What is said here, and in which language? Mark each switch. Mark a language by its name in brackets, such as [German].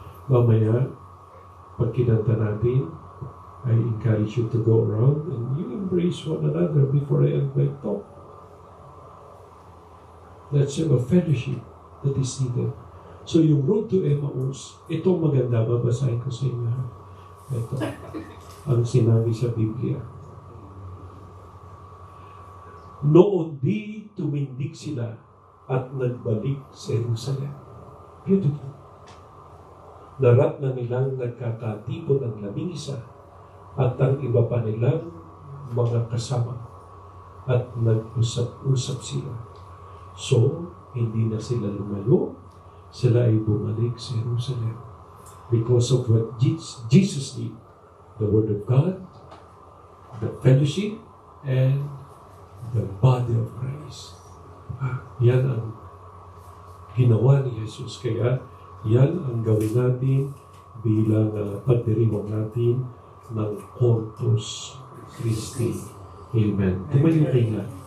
[Filipino] Mamaya, pag kinanta natin, [English] I encourage you to go around and you embrace one another before I end my talk. Let's have a fellowship that is needed. [Filipino] So yung Road to Emmaus, ito maganda, babasahin ko sa inyo. Ito, ang sinabi sa Biblia. Noon di tumindig sila at nagbalik sa Jerusalem. Beautiful. Narat na nilang nagkakatipon ng labing-isa at ang iba pa nilang mga kasama at nag-usap-usap sila. So, hindi na sila lumayo, sila ay bumalik sa Jerusalem [English] because of what Jesus did. The Word of God, the fellowship, and the body of Christ. [Filipino] Yan ang ginawa ni Jesus. Kaya yan ang gawin natin bilang pagdiriwang natin ng Corpus Christi. Amen. Tumayo kayo na.